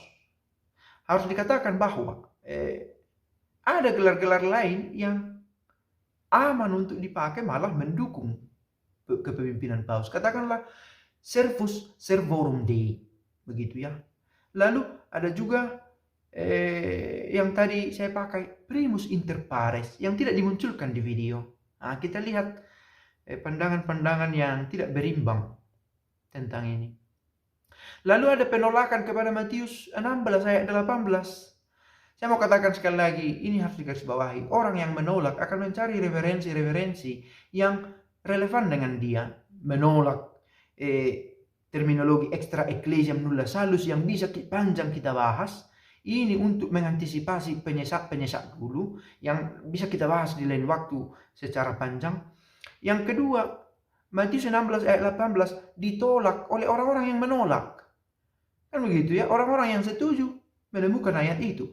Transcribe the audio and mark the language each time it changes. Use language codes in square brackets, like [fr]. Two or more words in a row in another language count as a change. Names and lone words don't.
[id] Harus dikatakan bahwa ada gelar-gelar lain yang aman untuk dipakai, malah mendukung kepemimpinan paus. [la] Katakanlah Servus Servorum Dei, [id] begitu ya. Lalu ada juga yang tadi saya pakai, [la] primus inter pares, [id] yang tidak dimunculkan di video. Nah, kita lihat pandangan-pandangan yang tidak berimbang tentang ini. Lalu ada penolakan kepada Matius 16 ayat 18. Saya mau katakan sekali lagi, ini harus digarisbawahi. Orang yang menolak akan mencari referensi-referensi yang relevan dengan dia. Menolak terminologi [la] extra ecclesiam nulla salus [id] yang bisa panjang kita bahas. Ini untuk mengantisipasi penyesat-penyesat dulu yang bisa kita bahas di lain waktu secara panjang. Yang kedua, Matius 16 ayat 18 ditolak oleh orang-orang yang menolak. Kan begitu ya, orang-orang yang setuju menemukan ayat itu.